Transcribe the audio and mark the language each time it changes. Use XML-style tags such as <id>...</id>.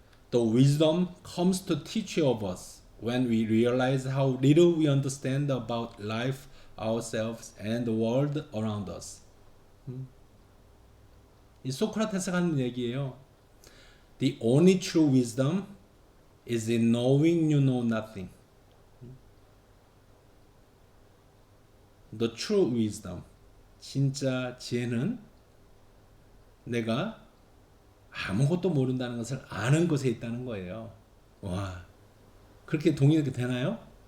<en>The wisdom comes to teach of us when we realize how little we understand about life, ourselves, and the world around us.</en> <ko>이 소크라테스가 하는 얘기예요.</ko> <en>The only true wisdom is in knowing you know nothing. The true wisdom,</en> <ko>진짜 지혜는 내가 아무것도 모른다는 것을 아는 것에 있다는 거예요. 와, 그렇게 동의가 되나요?</ko>